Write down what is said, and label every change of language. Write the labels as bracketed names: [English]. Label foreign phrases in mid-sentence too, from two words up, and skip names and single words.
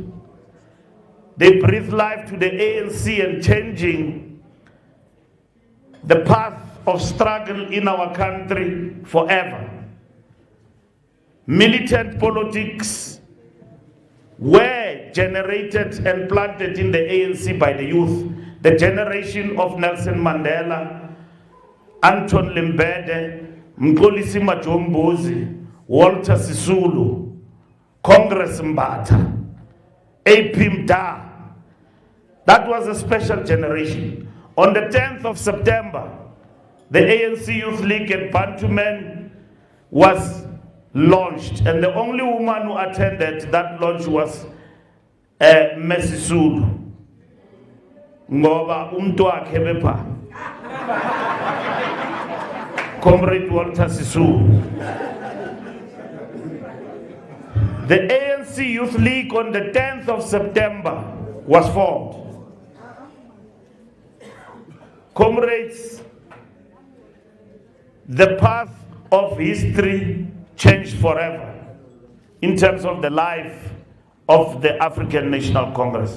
[English] They breathed life to the ANC and changing the path of struggle in our country forever. Militant politics were generated and planted in the ANC by the youth. The generation of Nelson Mandela, Anton Limbede, Mkolisi Majombozi, Walter Sisulu, Congress Mbata, A.P. Mda. That was a special generation. On the 10th of September, the ANC Youth League at Bantuman was launched, and the only woman who attended that launch was Messi Sulu. [Zulu] Ngoba umntu wakhe bepha. [English] Comrade Walter Sisulu. The ANC Youth League on the 10th of September was formed. Comrades, the path of history changed forever in terms of the life of the African National Congress.